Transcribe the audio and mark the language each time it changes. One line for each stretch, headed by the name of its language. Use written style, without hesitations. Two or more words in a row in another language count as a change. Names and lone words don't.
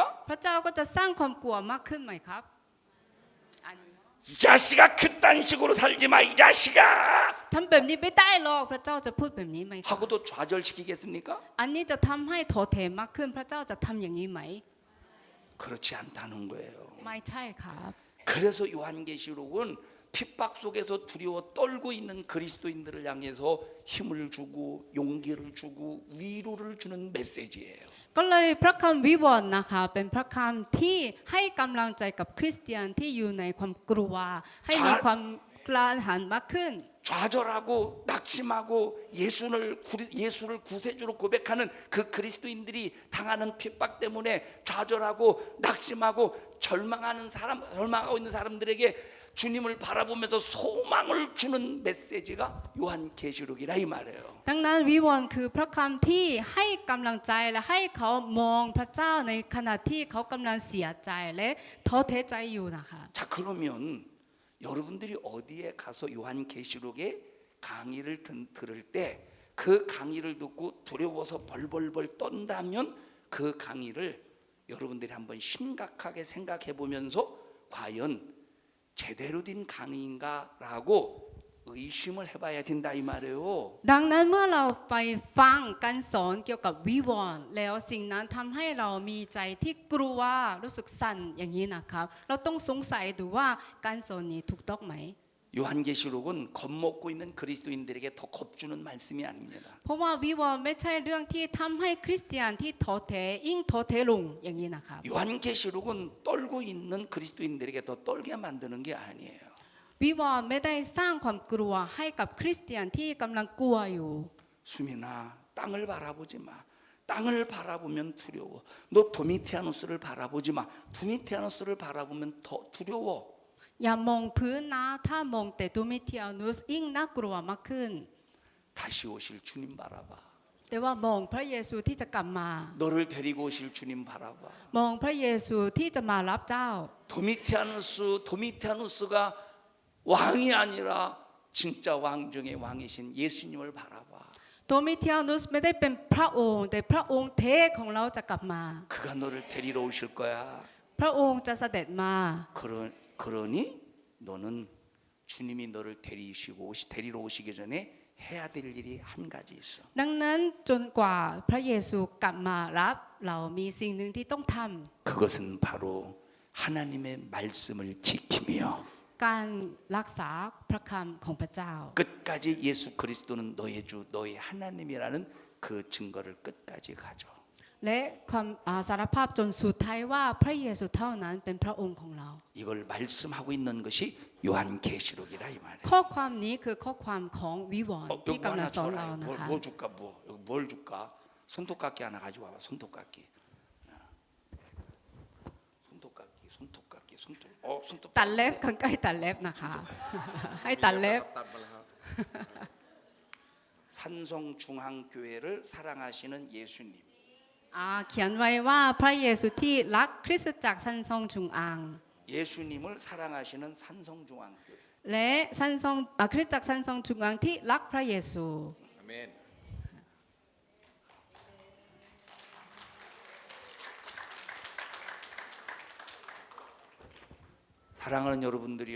Thai: พระเจ้าก็จะสร้างความกลัวมากขึ้นไหมครับ
Korean: 이 자식아 그딴 식으로 살지 마 이 자식아
Thai: ทำแบบนี้ไม่ได้หรอกพระเจ้าจะพูดแบบนี้ไหมครับ
Korean: 하고도 좌절시키겠습니까?
Thai: อันนี้จะทำให้ท้อแท้มากขึ้น พระเจ้าจะทำอย่างนี้ไหม
Korean: 그렇지 않다는 거예요.
Thai: ไม่ใช่ครับ
Korean: 그래서 요한계시록은 핍박 속에서 두려워 떨고 있는 그리스도인들을 향해서 힘을 주고 용기를 주고 위로를 주는 메시지예요.
Thai: ก็เลยพระคำวิวรณ์นะคะเป็นพระคำที่ให้กำลังใจกับคริสเตียนที่อยู่ในความกลัว ให้มีความกล้าหาญมากขึ้น
Korean: 좌절하고 낙심하고 예수를 구세주로 고백하는 그 그리스도인들이 당하는 핍박 때문에 좌절하고 낙심하고 절망하고 있는 사람들에게 주님을 바라보면서 소망을 주는 메시지가 요한계시록이라 이 말이에요.
Thai: ดังนั้นวิวรณ์คือพระคำที่ให้กำลังใจและให้เขามองพระเจ้าในขณะที่เขากำลังเสียใจและท้อแท้ใจอยู่นะคะ
Korean: 자 그러면 여러분들이 어디에 가서 요한계시록의 강의를 들을 때 그 강의를 듣고 두려워서 벌벌벌 떤다면 그 강의를 여러분들이 한번 심각하게 생각해 보면서 과연 제대로 된 강의인가라고 의심을 해봐야 된다 이 말이에요.
Thai: ดังนั้นเมื่อเราไปฟังการสอนเกี่ยวกับวิวรณ์แล้วสิ่งนั้นทำให้เรามีใจที่กลัวรู้สึกสั่นอย่างนี้นะครับเราต้องสงสัยดูว่าการสอนนี้ถูกต้องไหม
Korean: 요한계시록은 겁먹고 있는 그리스도인들에게 더 겁주는 말씀이 아닙니다.
Thai: เพราะว่าวิวรณ์ไม่ใช่เรื่องที่ทำให้คริสเตียนที่ท้อแท้ยิ่งท้อแท้ลงอย่างนี้นะครับ
Korean: 요한계시록은 떨고 있는 그리스도인들에게 더 떨게 만드는 게 아니에요.
Thai: วิวรณ์ไม่ได้สร้างความกลัวให้กับคริสเตียนที่กำลังกลัวอยู่
Korean: 수민아 땅을 바라보지 마. 땅을 바라보면 두려워. 너 도미티아누스를 바라보지 마. 도미티아누스를 바라보면 더 두려워.
Thai: อย่ามองพื้นนะถ้ามองแต่ดูมิเทียนุสยิ่งน่ากลัวมากขึ้น
Korean: 다시 오실 주님 바라봐.
Thai: แต่ว่ามองพระเยซูที่จะกลับมา
Korean: 너를 데리고 오실 주님 바라봐.
Thai: มองพระเยซูที่จะมารับเจ้า
Korean: 도미티아누스가 왕이 아니라 진짜 왕 중의 왕이신 예수님을 바라봐.
Thai: ตัวมิเทียนุสไม่ได้เป็นพระองค์แต่พระองค์แท้ของเราจะกลับมา
Korean: 그가 너를 데리러 오실 거야.
Thai: พระองค์จะเสด็จมา
Korean: 그러니 너는 주님이 너를 데리러 오시기 전에 해야 될 일이 한 가지 있어.
Thai: ดังนั้นจนกว่าพระเยซูกลับมารับเรามีสิ่งหนึ่งที่ต้องท
Korean: 그것은 바로 하나님의 말씀을 지키며
Thai: ำการรักษาพระคำของพระเจ้า
Korean: 끝까지 예수 그리스도는 너의 주 너의 하나님이라는 그 증거를 끝까지 가져.
Thai: และความสารภาพจนสุดท้ายว่าพระเยซูเท่านั้นเป็นพระองค์ของเรา
Korean: 이걸 말씀하고 있는 것이 요한계시록이라 이 말이에요.
Thai: ข้อความนี้คือข้อความของวิวรณ์
Korean: 여기
Thai: ที่
Korean: 뭐
Thai: กำลั
Korean: 하나
Thai: งสอนเรา
Korean: 줘라.
Thai: นะคะ
Korean: 뭐 줄까 뭐 여기 뭘 줄까? 손톱깎이 하나 가지고 와봐. 손톱깎이. 손톱.
Thai: ตัดเล็บข้างใกล้ตัดเล็บนะคะ ให้ตัดเล็บ
Korean: 산성중앙교회를 사랑하시는 예수님.
Thai: เขียนไว้ว่าพระเยซูที่รักคริสตจักรซันซองจุงอัง
Korean: 예수님을 사랑하시는 산성중앙교회.
Thai: และซันซองคริสตจักรซันซองจุงอังที่รักพระเยซู
Korean: 아멘. 사랑하는 여러분들이요.